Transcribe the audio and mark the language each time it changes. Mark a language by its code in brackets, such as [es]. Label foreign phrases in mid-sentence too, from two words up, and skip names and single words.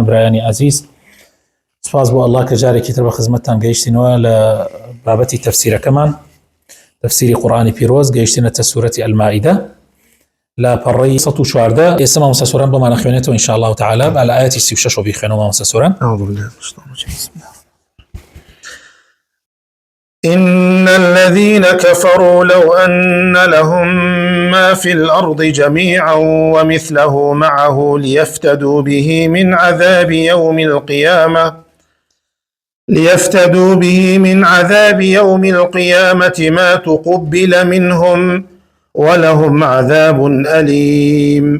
[ckb] برایانی عەزیز، سوپاس بۆ ئەڵڵا کە جارێکی تر بە خزمەتتان گەیشتینەوە لە بابەتی تەفسیرەکەمان، تەفسیری قورئانی پیرۆز. گەیشتینەتە سوورەتی ئەلمائیدە لە پەڕەی 114. ئێستا مامۆستا سۆران بۆمان خوێنێتەوە [ar] ئینشاء الله تعالی [ckb] بە ئایەتی 36 بیخوێنەوە مامۆستا سۆران. [ar] أعوذ بالله من الشیطان الرجیم. بسم الله. إن الذين كفروا لو أن لهم ما في الأرض جميعا ومثله معه ليفتدوا به من عذاب يوم القيامة ما تقبل منهم ولهم عذاب أليم.